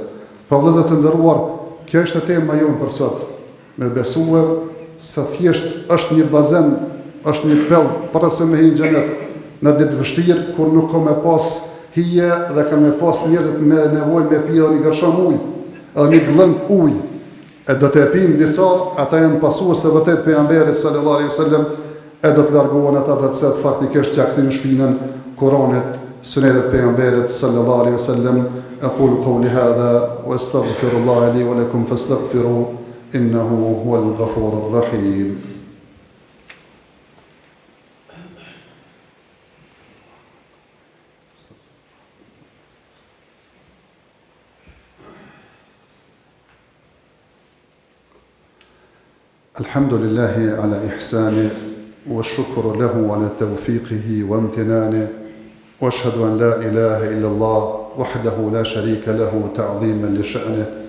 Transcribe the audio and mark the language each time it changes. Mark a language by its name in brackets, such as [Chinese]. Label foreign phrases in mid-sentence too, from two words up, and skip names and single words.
[Albanian] Pra vëllezër të nderuar, kjo është tema jonë për sot, me besue se thjesht është një bazen, është një pell para se me hi në xhenet në ditë vështirë, kur nuk ka me pas hije dhe kanë me pas njerëzit me nevojë me pi edhe një gërsham ujë, edhe një glëng ujë. E do të pinë disa, ata janë pasues të vërtet pejgamberit [Arabic] صلى الله عليه وسلم, [Albanian] e do të largohen ata të cilët faktikisht ja kthejnë shpinën Kuranit, sunetet pejgamberit [Arabic] صلى الله عليه وسلم. أقول قولي هذا وأستغفر الله لي ولكم فاستغفروه إنه هو الغفور الرحيم. الحمد لله على إحسانه والشكر له على توفيقه وامتنانه وأشهد أن لا إله إلا الله وحده لا شريك له تعظيما لشأنه